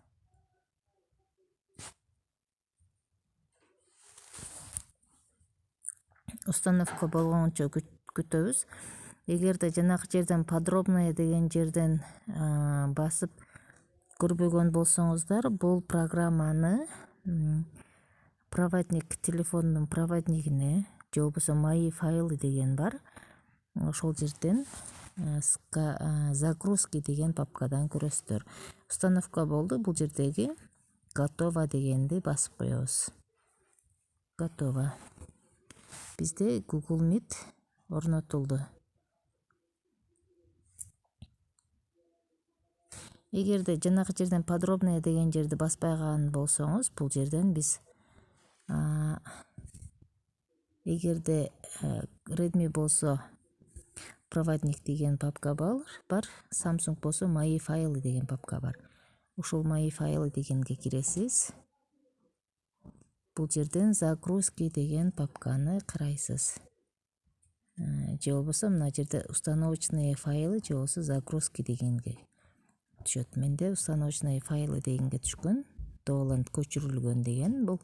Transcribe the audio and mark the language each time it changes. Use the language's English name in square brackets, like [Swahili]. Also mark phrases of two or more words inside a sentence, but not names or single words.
[Kyrgyz] Установка болгончо күтөбүз. Эгерде жанагы жерден подробное деген жерден басып көрбөгөн болсоңуздар, бул программаны проводник, телефондун проводнигине же болбосо [Russian] мои файлы [Kyrgyz] деген бар. Ошол жерден загрузки деген папкадан көрөсүздөр. Установка болду. Бул жердеги готово дегенди басып коебуз. Готово. Бизде Google Meet орнотулду. Эгерде жанагы жерден подробное деген жерди баспай калган болсоңуз, бул жерден биз эгерде Redmi болсо проводник деген папка бар, Samsung болсо [Russian] мои файлы [Kyrgyz] деген папка бар. Ушул [Russian] мои файлы [Kyrgyz] дегенге киресиз. Бул жерден загрузки деген папканы карайсыз. Же болбосо мына жерде [Russian] установочные файлы [Kyrgyz] же болбосо загрузки дегенге түшөт. Менде [Russian] установочные файлы [Kyrgyz] дегенге түшкөн. Доланд көчүрүлгөн деген бул.